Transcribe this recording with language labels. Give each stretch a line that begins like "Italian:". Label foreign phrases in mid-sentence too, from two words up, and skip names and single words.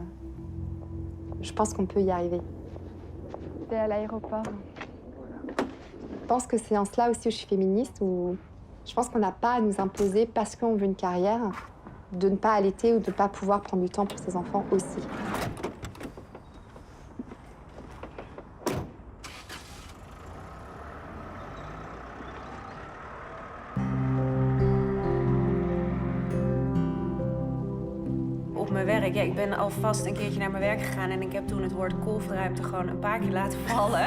French: Je pense qu'on peut y arriver. C'est à l'aéroport. Je pense que c'est en cela aussi où je suis féministe, où je pense qu'on n'a pas à nous imposer, parce qu'on veut une carrière, de ne pas allaiter ou de ne pas pouvoir prendre du temps pour ses enfants aussi.
Dutch: Op mijn werk, ja, ik ben alvast een keertje naar mijn werk gegaan en ik heb toen het woord kolfruimte gewoon een paar keer laten vallen.